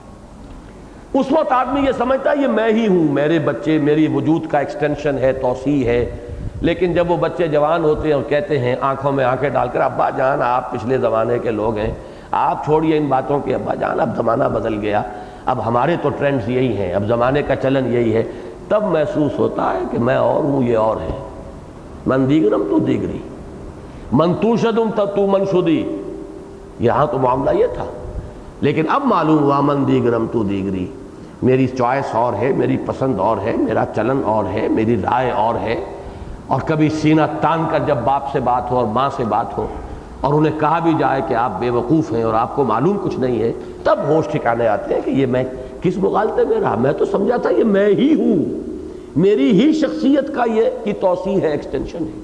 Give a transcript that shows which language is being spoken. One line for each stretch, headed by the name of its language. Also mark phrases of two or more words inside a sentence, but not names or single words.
Urdu: اس وقت آدمی یہ سمجھتا ہے یہ میں ہی ہوں، میرے بچے میری وجود کا ایکسٹینشن ہے، توسیع ہے، لیکن جب وہ بچے جوان ہوتے ہیں اور کہتے ہیں آنکھوں میں آنکھیں ڈال کر ابا جان آپ پچھلے زمانے کے لوگ ہیں، آپ چھوڑیے ان باتوں کے ابا جان، اب زمانہ بدل گیا، اب ہمارے تو ٹرینڈز یہی ہیں، اب زمانے کا چلن یہی ہے، تب محسوس ہوتا ہے کہ میں اور ہوں، یہ اور ہے۔
Persian: من دیگرم تو دیگری، من تو شدم تو من شدی،
Urdu: یہاں تو معاملہ یہ تھا، لیکن اب معلوم ہوا
Persian: من دیگرم تو دیگری،
Urdu: میری چوائس اور ہے، میری پسند اور ہے، میرا چلن اور ہے، میری رائے اور ہے۔ اور کبھی سینہ تان کر جب باپ سے بات ہو اور ماں سے بات ہو اور انہیں کہا بھی جائے کہ آپ بے وقوف ہیں اور آپ کو معلوم کچھ نہیں ہے، تب ہوش ٹھکانے آتے ہیں کہ یہ میں کس مغالطے میں رہا، میں تو سمجھا تھا یہ میں ہی ہوں، میری ہی شخصیت کا یہ کی توسیع ہے، ایکسٹینشن ہے۔